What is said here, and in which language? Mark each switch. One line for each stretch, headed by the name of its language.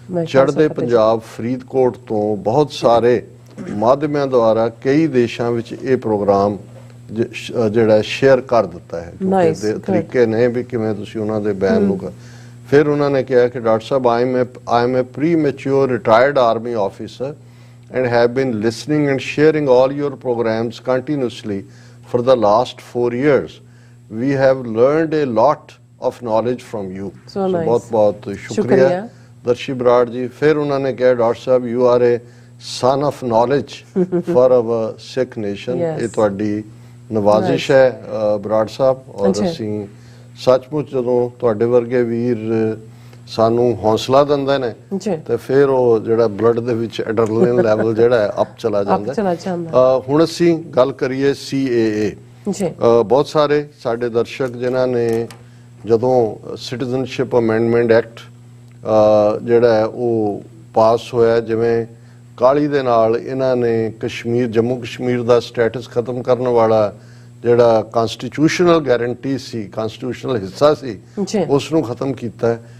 Punjabi: ਚੜ੍ਹਦੇ ਪੰਜਾਬ ਫਰੀਦਕੋਟ ਤੋਂ ਬਹੁਤ ਸਾਰੇ ਮਾਧਿਅਮਾਂ ਦੁਆਰਾ ਕਈ ਦੇਸ਼ਾਂ ਵਿੱਚ ਇਹ ਪ੍ਰੋਗਰਾਮ ਜਿਹੜਾ ਸ਼ੇਅਰ ਕਰ ਦਿੱਤਾ ਹੈ। ਕਿਉਂਕਿ ਤਰੀਕੇ ਨੇ ਵੀ ਕਿਵੇਂ ਤੁਸੀਂ ਉਹਨਾਂ ਦੇ ਬਿਆਨ ਨੂੰ ਫਿਰ ਉਹਨਾਂ ਨੇ ਕਿਹਾ ਕਿ doctor Sahib
English: I am a premature retired army officer and have been listening and sharing all your programs continuously for the last 4 years. We have learned a lot of knowledge from you. So nice.
Hindi: बहुत बहुत शुक्रिया दर्शी बराड़ जी। फिर उन्होंने कहा
English: Doctor साहब you are a son of knowledge for our Sikh nation.
Punjabi: ये ਤੁਹਾਡੀ ਨਵਾਜ਼ਿਸ਼ ਹੈ ਬਰਾੜ ਸਾਹਿਬ। ਔਰ ਅਸੀਂ ਸੱਚਮੁੱਚ ਜਦੋਂ ਤੁਹਾਡੇ ਵਰਗੇ ਵੀਰ ਸਾਨੂੰ ਹੌਸਲਾ ਦਿੰਦੇ ਨੇ ਤੇ ਫਿਰ ਉਹ ਜਿਹੜਾ ਬਲੱਡ ਦੇ ਵਿੱਚ ਐਡਰਨਲਿਨ ਲੈਵਲ ਜਿਹੜਾ ਹੈ ਅਪ ਚਲਾ ਜਾਂਦਾ। ਹੁਣ ਅਸੀਂ ਗੱਲ ਕਰੀਏ CAA। ਬਹੁਤ ਸਾਰੇ ਸਾਡੇ ਦਰਸ਼ਕ ਜਿਨ੍ਹਾਂ ਨੇ ਜਦੋਂ ਸਿਟੀਜ਼ਨਸ਼ਿਪ ਅਮੈਂਡਮੈਂਟ ਐਕਟ ਜਿਹੜਾ ਹੈ ਉਹ ਪਾਸ ਹੋਇਆ, ਜਿਵੇਂ ਕਾਲੀ ਦੇ ਨਾਲ ਇਹਨਾਂ ਨੇ ਕਸ਼ਮੀਰ ਜੰਮੂ ਕਸ਼ਮੀਰ ਦਾ ਸਟੇਟਸ ਖਤਮ ਕਰਨ ਵਾਲਾ ਜਿਹੜਾ ਕਨਸਟੀਟਿਊਸ਼ਨਲ ਗਾਰੰਟੀ ਸੀ, ਕਨਸਟੀਟਿਊਸ਼ਨਲ ਹਿੱਸਾ ਸੀ, ਉਸ ਨੂੰ ਖਤਮ ਕੀਤਾ ਹੈ।